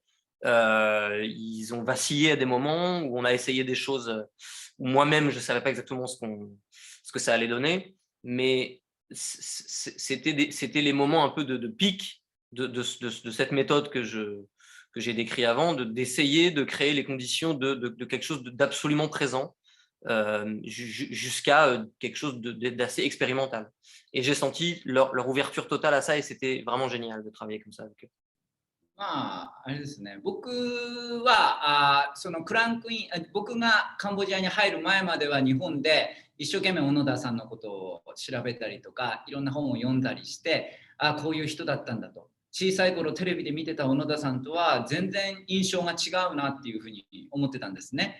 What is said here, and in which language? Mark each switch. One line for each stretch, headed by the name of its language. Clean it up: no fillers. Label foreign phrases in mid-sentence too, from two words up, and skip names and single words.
French: Ils ont vacillé à des moments où on a essayé des choses où moi-même je ne savais pas exactement ce que ça allait donner, mais c'était les moments un peu de pic de cette méthode que j'ai décrit avant, d'essayer de créer les conditions de quelque chose d'absolument présent, jusqu'à quelque chose d'assez expérimental. Et j'ai senti leur ouverture totale à ça, et c'était vraiment génial de travailler comme ça avec eux.
Japanese: まあ、あれですね、僕はそのクランクイン、僕がカンボジアに入る前までは日本で一生懸命小野田さんのことを調べたりとか、いろんな本を読んだりして、こういう人だったんだと。小さい頃テレビで見てた小野田さんとは全然印象が違うなっていうふうに思ってたんですね。